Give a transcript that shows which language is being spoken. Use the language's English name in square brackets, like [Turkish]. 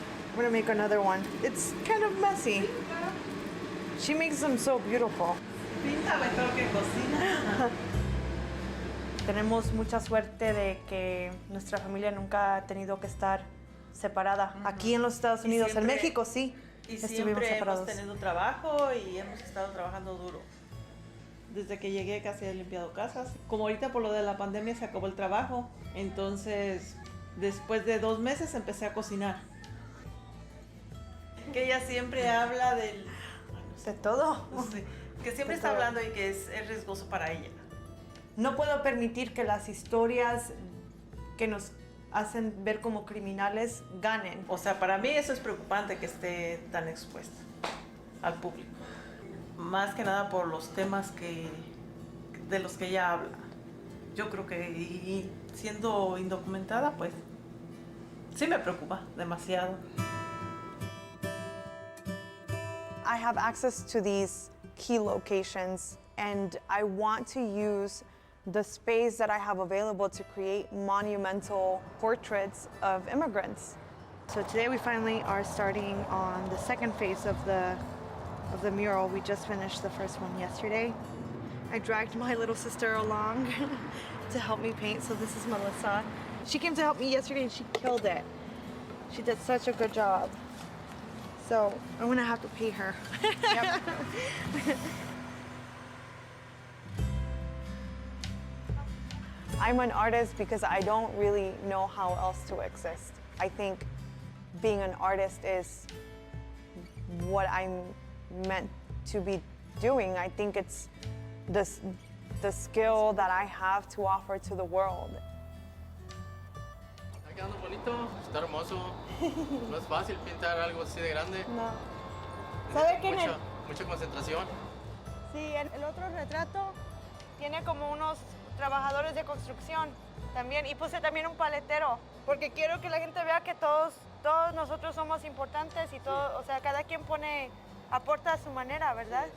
[English] I'm gonna make another one. It's kind of messy. She makes them so beautiful. [Spanish] Pinta mejor que cocina. Tenemos mucha suerte de que nuestra familia nunca ha tenido que estar separada. Aquí en los Estados Y Unidos, siempre- en México sí. Y estuvimos siempre hemos separados. tenido trabajo y hemos estado trabajando duro. Desde que llegué casi he limpiado casas. Como ahorita por lo de la pandemia se acabó el trabajo, entonces después de 2 meses empecé a cocinar. Que ella siempre habla del... De todo. Sí, que siempre está hablando y que es riesgoso para ella. No puedo permitir que las historias que nos hacen ver como criminales ganen. O sea, para mí eso es preocupante que esté tan expuesta al público. Más que nada por los temas de los que ella habla. Yo creo que y siendo indocumentada, pues sí me preocupa demasiado. [English] I have access to these key locations and I want to use the space that I have available to create monumental portraits of immigrants. So today we finally are starting on the second phase of the mural. We just finished the first one yesterday. I dragged my little sister along to help me paint. So this is Melissa. She came to help me yesterday and she killed it. She did such a good job. So I'm gonna have to pay her. Yep. I'm an artist because I don't really know how else to exist. I think being an artist is what I'm meant to be doing. I think it's the skill that I have to offer to the world. [Spanish] Está quedando bonito, está hermoso. No es fácil pintar algo así de grande. No. ¿Sabe qué? Mucha concentración. Sí, el otro retrato tiene como unos trabajadores de construcción también y puse también un paletero porque quiero que la gente vea que todos nosotros somos importantes y todo, o sea, cada quien aporta a su manera, ¿verdad?